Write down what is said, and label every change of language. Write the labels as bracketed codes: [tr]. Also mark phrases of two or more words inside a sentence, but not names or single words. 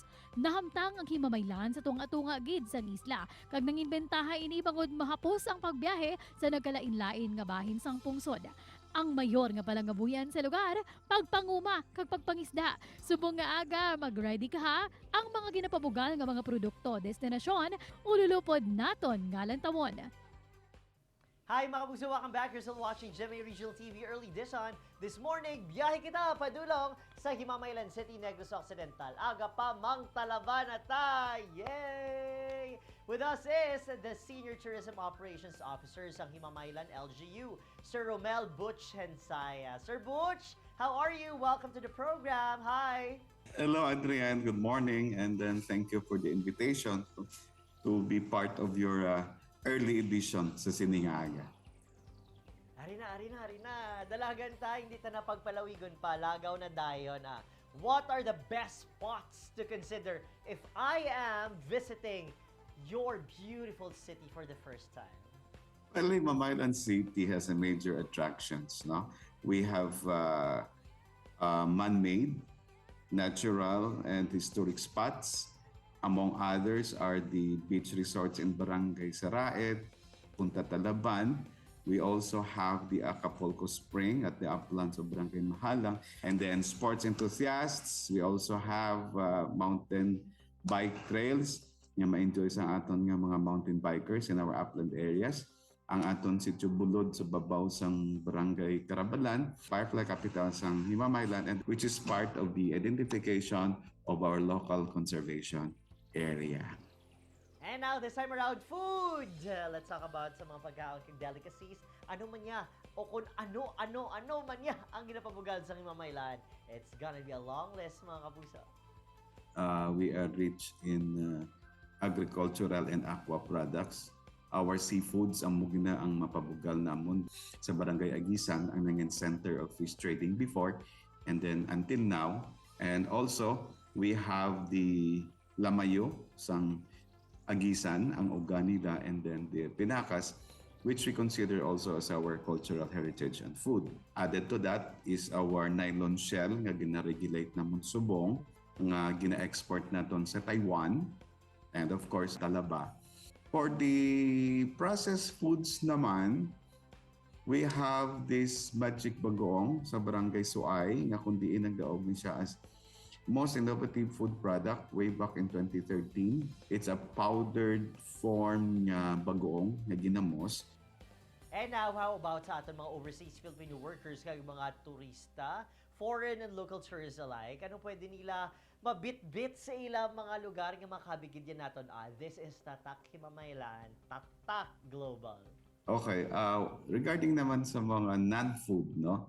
[hil] Nahamtang ang Himamaylan sa tunga-tunga gid sang isla kag nanginbentaha ini bangod mahapos ang pagbiyahe sa nagkalain-lain nga bahin sang pungsod. Ang mayor nga palangabuyan sa lugar, pagpanguma kag pagpangisda. Subong nga aga, mag-ready ka ha. Ang mga ginapabugal nga mga produkto, destinasyon, ululupod naton nga lantawon. Hi mga kapuso, [en] welcome back. You're still watching GMA Regional TV Early Edition. This morning, [hil] biyahe kita padulong sa Himamaylan City, Negros Occidental. Aga pa mang talaban na tayo! [en] Yay! With us is the Senior Tourism Operations Officer sa Himamaylan LGU, Sir Romel Butch Gensaya. Sir Butch, how are you? Welcome to the program. Hi! Hello, Adrian. Good morning. And then thank you for the invitation to be part of your early edition sa Siningaga. [hil] Arina. Dalagan tayo, hindi ta napagpalawigon pa. Lagaw na dayon. [en] What are the best spots to consider if I am visiting your beautiful city for the first time? Well, Himamaylan City has a major attractions. No, we have man-made, natural, and historic spots. Among others are the beach resorts in Barangay Saraet, Punta Talaban. We also have the Acapulco Spring at the uplands of Barangay Mahalang. And then sports enthusiasts, we also have mountain bike trails [hil] nga ma-enjoy sa aton nga mga [en] mountain bikers in our upland areas. [hil] Ang aton sitio bulod sa babaw sang Barangay Carabalan, Firefly Capital sang Himamaylan, [en] and which is part of the identification of our local conservation area. And now, this time around, food! Let's talk about [hil] sa mga pagkaon [en] delicacies. [hil] Ano man niya, o kung ano man niya ang ginapabugal sa Himamaylan. [en] It's gonna be a long list, [hil] mga kapuso. [en] We are rich in agricultural and aqua products. Our seafoods [hil] ang mugina ang mapabugal namon sa [en] Barangay Agisan, ang nanging center of fish trading before and then until now. And also, we have the lamayo [hil] sang Agisan, ang uganida, [en] and then the pinakas, which we consider also as our cultural heritage and food. Added to that is our nylon shell [hil] nga gina-regulate namon subong nga gina-export naton sa [en] Taiwan, and of course talaba. For the processed foods naman, we have this magic bagoong sa Barangay Suay [hil] nga kundi nagdaog ni siya [en] as most innovative food product way back in 2013. It's a powdered form [hil] nga bagoong na ginamos. [en] And now, how about [tl] sa ating mga [en] overseas Filipino workers, kag mga turista, foreign and local tourists alike? [hil] Ano pwede nila mabit-bit sa ilang mga lugar nga makabigyan natin? [en] This is Tatak Himamaylan, Tatak Global. Okay, regarding [hil] naman sa mga [en] non-food, no?